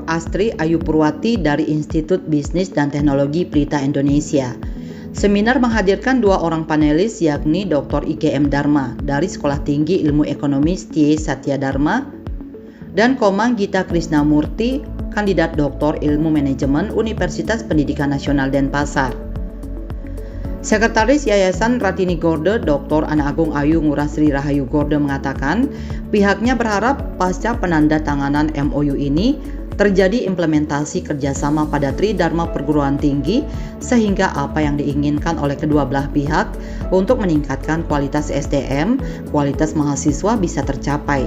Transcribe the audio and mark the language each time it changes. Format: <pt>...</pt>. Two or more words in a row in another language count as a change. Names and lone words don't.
<id>Astri Ayu Purwati dari Institut Bisnis dan Teknologi Pelita Indonesia. Seminar menghadirkan dua orang panelis yakni Dr. IGM Dharma dari Sekolah Tinggi Ilmu Ekonomi STIE Satya Dharma dan Komang Gita Krisnamurti, kandidat Doktor Ilmu Manajemen Universitas Pendidikan Nasional Denpasar. Sekretaris Yayasan Ratini Gorde, Dr. Ana Agung Ayu Ngurah Sri Rahayu Gorde mengatakan pihaknya berharap pasca penandatanganan MOU ini terjadi implementasi kerjasama pada Tridharma perguruan tinggi sehingga apa yang diinginkan oleh kedua belah pihak untuk meningkatkan kualitas SDM, kualitas mahasiswa bisa tercapai.</id>